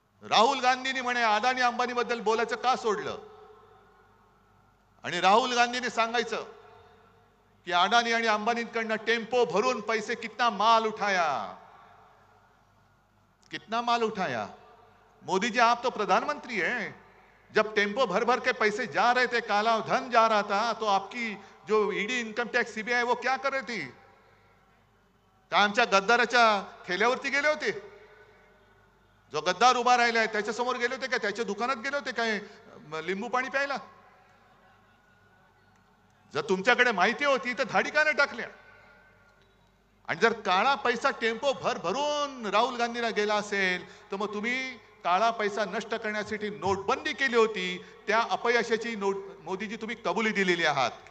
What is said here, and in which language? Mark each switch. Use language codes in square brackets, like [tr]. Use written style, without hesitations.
[mr] राहुल गांधींनी म्हणे अदानी अंबानी बद्दल बोलायचं का सोडलं? आणि राहुल गांधींनी सांगायचं कि अडानी आणि अंबानींकडनं टेम्पो भरून पैसे [hi] कितना माल उठाया. मोदी जी आप तो प्रधानमंत्री हैं, जब टेम्पो भर भर के पैसे जा रहे थे, काला धन जा रहा था, तो आपकी जो ईडी इन्कम टैक्स सीबीआई वो क्या कर रही थी? [mr] का आमच्या गद्दाराच्या ठेल्यावरती गेले होते? जो गद्दार उभा राहिलाय त्याच्यासमोर गेले होते का? त्याच्या दुकानात गेले होते काय लिंबू पाणी प्यायला? जर तुमच्याकडे माहिती होती तर धाडी का नाही टाकल्या? आणि जर काळा पैसा टेम्पो भरून राहुल गांधीला गेला असेल, तर मग तुम्ही काळा पैसा नष्ट करण्यासाठी नोटबंदी केली होती, त्या अपयशाची मोदीजी तुम्ही कबुली दिलेली आहात.